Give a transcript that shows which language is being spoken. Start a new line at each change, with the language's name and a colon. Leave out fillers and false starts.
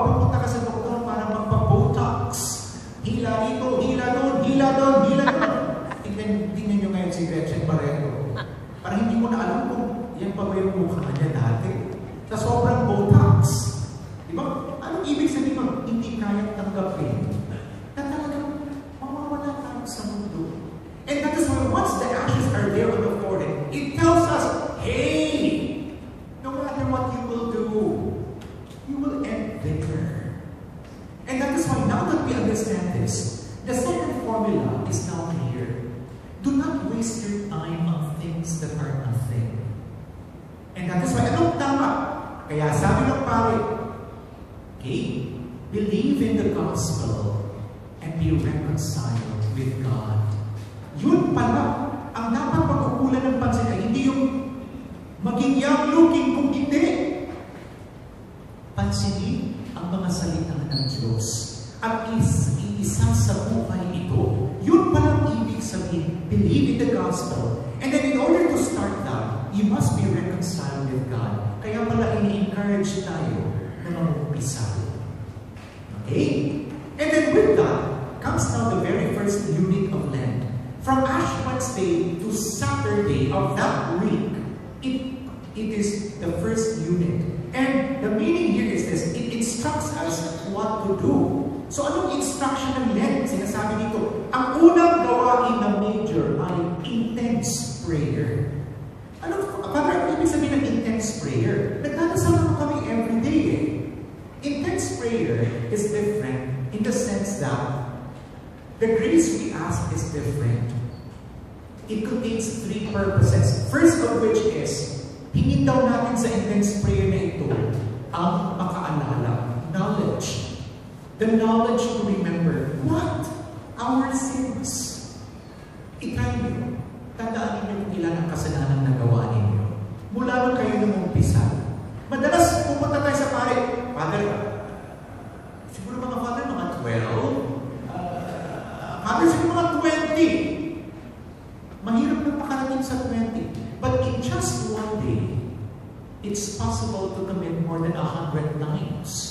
Filipino: Pupunta ka sa doktor para magpa-botox. Hila dito, hila doon, hila doon, hila doon. Tingnan nyo ngayon si Gretchen Barreto. Parang hindi mo na alam kung yan pa ba yung mukha niya dati. Sa sobrang botox. Diba? Anong ibig sabihin nun? Hindi kayang tanggapin na talagang mawawala tayo sa mundo.
English: And that is why once the ashes are there on the forehead, it tells us, hey, no matter what you will do, you will end there. And that is why now that we understand this, the second formula is now clear. Do not waste your time on things that are nothing. And that is why,
Filipino: anong tama? Kaya sabi ng pare,
English: okay, believe in the gospel and be reconciled with God.
Filipino: Yun pala, ang dapat pag-ukulan ng pansin ay hindi yung maging young looking, kung hindi. Pansinin ang mga salita ng Diyos at iisa sa buhay ito. Yun palang ibig sabihin,
English: believe in the gospel. And then in order to start that, you must be reconciled with God.
Filipino: Kaya pala ini-encourage tayo na mag-umpisa. Okay?
English: And then with that, comes now the very first unit of Lent. From Ash Wednesday to Saturday of that week, it is the first unit. And the meaning here is this, it instructs us what to do.
Filipino: So anong instruction ng Lent? Sinasabi dito, ang unang gawain ng major ay intense prayer. Ano ibig sabihin ng intense prayer? Nagdadasal naman kami everyday eh.
English: Intense prayer is different in the sense that the grace we ask is different. It contains three purposes. First of which is,
Filipino: hingin daw natin sa intense prayer na ito ang makaalala,
English: knowledge. The knowledge to remember what? Our sins.
Filipino: Itry niyo. Tandaan niyo kung ilan ang kasalanan na gawa ninyo. Mula nung kayo nung umpisa. Madalas pupunta tayo sa pare. Father, siguro mga father, mga 12. Father, siguro mga 20. Mahirap na makarating sa 20.
English: But in just one day, it's possible to commit more than 100 times.